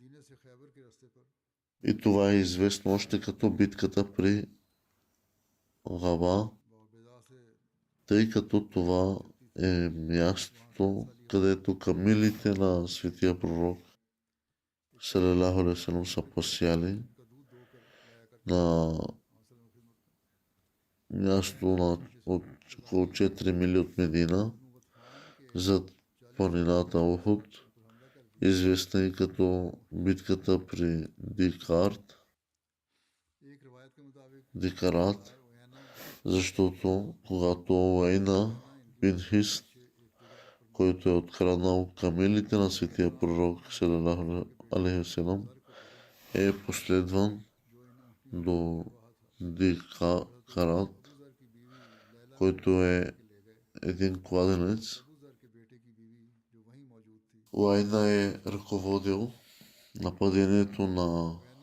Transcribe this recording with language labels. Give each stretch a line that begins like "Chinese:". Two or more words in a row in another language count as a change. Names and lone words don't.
Bulgarian: и това е известно още като битката при Габа, тъй като това е мястото, където камилите на светия пророк
Arabic: صلى الله عليه وسلم
Bulgarian: са пасяли на място на около 4 мили от Медина, зад планината Ухуд, известна и като битката при Дикарат, защото когато Уейна бин Хист, който е откраднал камелите на светия пророк
Arabic: صلى الله عليه وسلم,
Bulgarian: е последван до Дикарат, който е един кладенец. Уайна е ръководил нападението на